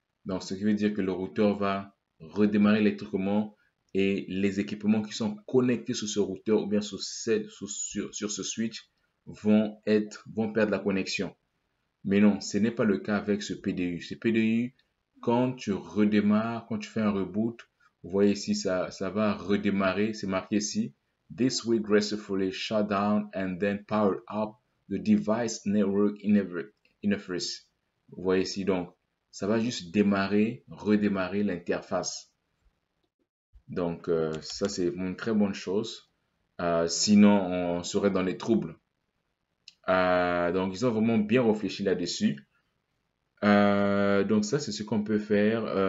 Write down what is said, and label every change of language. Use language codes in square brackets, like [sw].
[fr] Donc, ce qui veut dire que le routeur va redémarrer électriquement et les équipements qui sont connectés sur ce routeur ou bien sur ce switch vont perdre la connexion. Mais non, ce n'est pas le cas avec ce PDU. Ce PDU, quand tu redémarres, quand tu fais un reboot, vous voyez ici, ça va redémarrer. C'est marqué ici. [en] This will gracefully shut down and then power up the device network interface. [fr] Vous voyez ici, donc, ça va juste démarrer, redémarrer l'interface. Donc, ça, c'est une très bonne chose. Sinon, on serait dans les troubles. Donc, ils ont vraiment bien réfléchi là-dessus. Donc, ça, c'est ce qu'on peut faire.